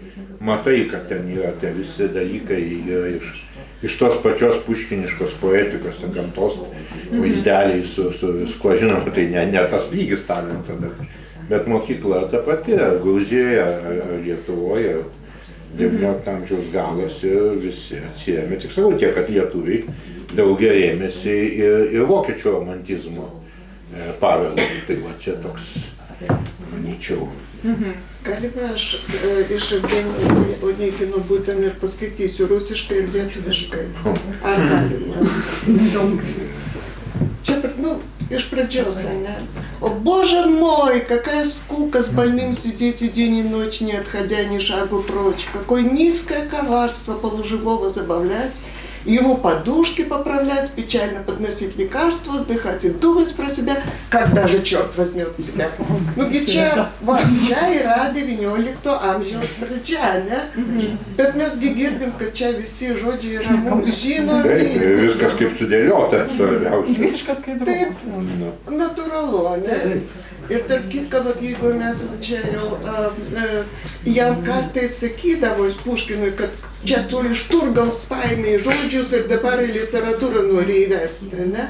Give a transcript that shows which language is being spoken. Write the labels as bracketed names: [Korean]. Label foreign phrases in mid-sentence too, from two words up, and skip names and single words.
[Lithuanian] matai, kad ten yra tie visi dalykai iš tos pačios puškiniškos poetikos, gamtos vaizdeliai su viskuo, žinoma, tai ne tas lygis talento, bet mokykla ta pati, ar Gruzijoje, ar Lietuvoje, ar 19 amžiaus galas ir visi atsirėmė, tik sakau tiek, kad lietuviai daugiau rėmėsi ir vokiečių romantizmo paveldu. Tai va čia toks, manyčiau. Galime aš iš Evgenijos Onegino būtent ir paskaitysiu rusiškai ir lietuviškai. Ar galima? Čia, iš pradžios, ne? [Russian] О, Боже мой, какая скука с больным сидеть и день и ночь, не отходя ни шагу прочь. Какое низкое коварство полуживого забавлять, его подушки поправлять, печально подносить лекарства, вздыхать и думать про себя, когда же черт возьмет тебя. [Lithuanian] Nu, gi čia yra 19 amžiaus pradžia, ne? Bet mes gi girdim, kad čia visi žodžiai yra mums žinomi. Taip, viskas kaip sudėliota, svarbiausia. Visiškas skaidrumas. Taip, natūralu, ne? Ir tarp kitko, jeigu mes čia jau jam kartais sakydavo Puškinui, kad čia tu iš Turgaus paėmei žodžius ir dabar į literatūrą nori įvesti, ne?